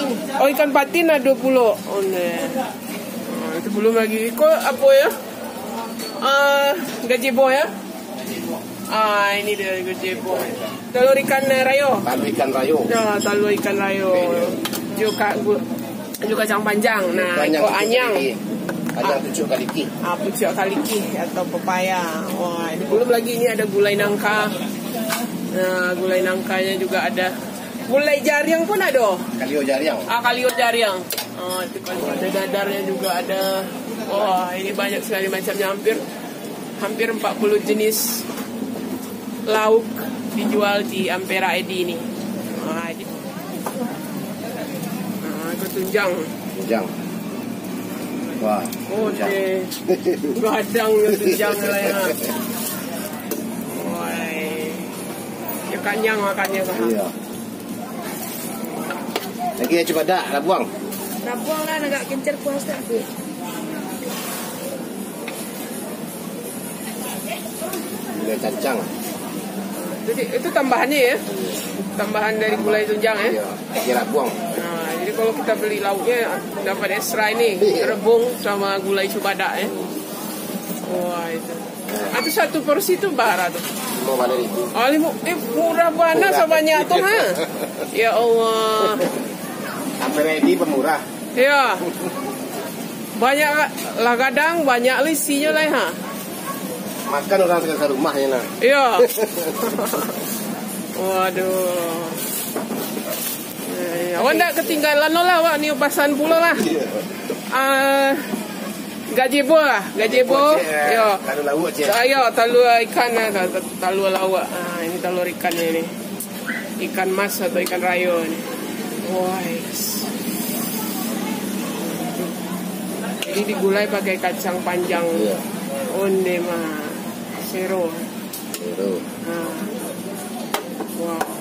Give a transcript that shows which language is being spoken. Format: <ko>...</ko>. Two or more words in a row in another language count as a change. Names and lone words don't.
<id>Oh, ikan patin ada 20. Oh, itu belum lagi. Kau apa ya? Gazebo ya? Ini dia gazebo. Telur ikan rayo. Telur ikan rayo. Ya, telur ikan rayo. Juga kacang panjang. Nah,</id> <min>kau anyang. Anyang pucuk kaliki.</min> <id>Pucuk kaliki atau pepaya. Wah, ini belum lagi, ini ada gulai nangka. Nah, gulai nangkanya juga ada. Gulai jariang pun ada.</id> <min>Kalio jariang. Kalio jariang.</min> <id>Itu kalau ada dadarnya juga ada. Wah, ini banyak sekali macamnya, hampir 40 jenis lauk dijual di Ampera Edi ini. Itu tunjang. Tunjang. Wah. Oke.</id> <min>Gadangnya tunjang lah ya.</min> <id>Wah.</id> <min>Ya kanyang makannya kan.</min> <id>Iya. Lagi ya coba dah, dah buang. Dah buang lah, agak kencer puas tapi. Gulai kacang. Itu tambahannya ya? Tambahan dari gulai tunjang ya? Iya, kira buang. Nah, jadi kalau kita beli lauknya dapat extra ini, rebung sama gulai cubada ya. Wah, itu. Itu satu porsi itu berapa tuh? 5.000. Murah banget sebanyak tuh ha? Ya Allah. Ampera ini pemurah. Ya. Banyak lah, kadang banyak isinya lah ha. Makan orang sekitar rumahnya nah. Iya. Waduh.</id> <min>Awak ndak ketinggalan lah wak, ni pasan pula lah.</min> <id>Gazebo lah, gazebo.</id> <min>Yo.</min> <id>Kalau lauk je. Ayo, telur ikan lah, telur lawak. Ini telur ikannya ini. Ikan mas atau ikan rayo ini. Wah. Ini digulai pakai kacang panjang.</id> <min>Onde mah. Sero. Wow.</min>